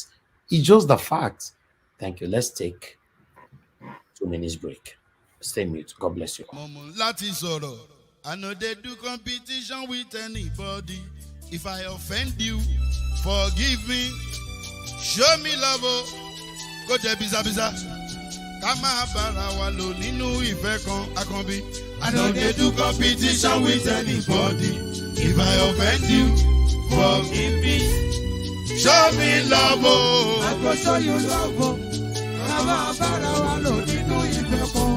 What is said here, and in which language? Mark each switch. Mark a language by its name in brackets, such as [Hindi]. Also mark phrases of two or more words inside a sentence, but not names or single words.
[English] It's just the fact. Thank you. Let's take 2 minutes break. Stay mute. God bless you all. I know they do competition with anybody. If I offend you, forgive me. Show me love, go there biza biza. [Yoruba] Kama bara wa lo ninu ife kan akanbi. [English] I know they do competition with anybody. If I offend you, forgive me. Show me love, I go show you love. [Yoruba] Kama bara wa lo ninu ife kan.